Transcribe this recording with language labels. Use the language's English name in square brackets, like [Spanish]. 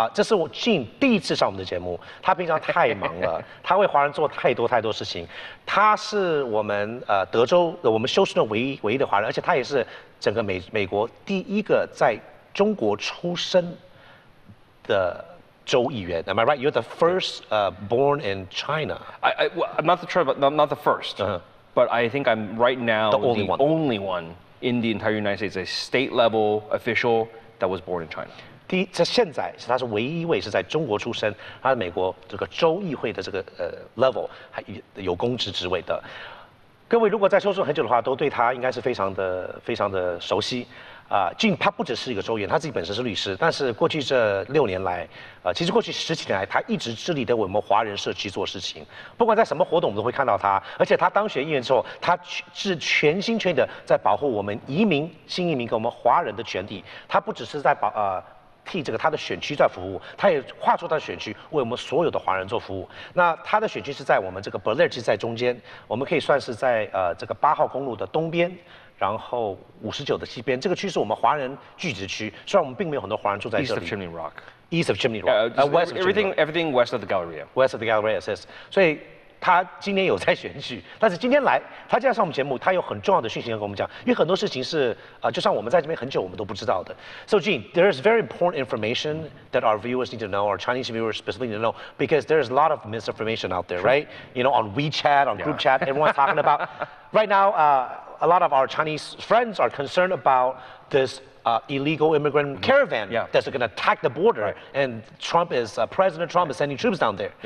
[Chinese] 这是我 Gene 第一次上我们的节目，他平常太忙了，他为华人做太多事情。他是我们德州我们休斯顿唯一的华人，而且他也是整个美国第一个在中国出生的州议员。 [English] Am I right? You're the first born in China. I'm not the first, but I think I'm right now the only one in the entire United States, a state level official that was born in China. [Chinese] 现在他是唯一一位是在中国出生，他是美国这个州议会的这个level 还有公职职位的。各位如果在休斯顿很久的话，都对他应该是非常的熟悉。 Gene 他不只是一个州议员，他自己本身是律师，但是过去这6年来，其实过去10几年来，他一直致力的为我们华人社区做事情。不管在什么活动，我们都会看到他。而且他当选议员之后，他是全心全意的在保护我们新移民跟我们华人的权利。他不只是在替这个他的选区在服务，他也划出他的选区为我们所有的华人做服务。那他的选区是在我们这个 Blair 区在中间，我们可以算是在这个8号公路的东边，然后59的西边。这个区是我们华人聚集区，虽然我们并没有很多华人住在这里。 [English] East of Chimney Rock. West of Chimney Rock. Everything west of the Galleria. West of the Galleria, yes. [Chinese] 所以他今年有在选举，但是今天来，他今天上我们节目，他有很重要的讯息要跟我们讲，因为很多事情是就像我们在这边很久，我们都不知道的。 [English] So Gene, there is very important information that our viewers need to know, our Chinese viewers specifically need to know, because there's a lot of misinformation out there, right? You know, on WeChat, on group chat, everyone's talking about. Right now, a lot of our Chinese friends are concerned about this illegal immigrant caravan that's going to attack the border, and President Trump is sending troops down there.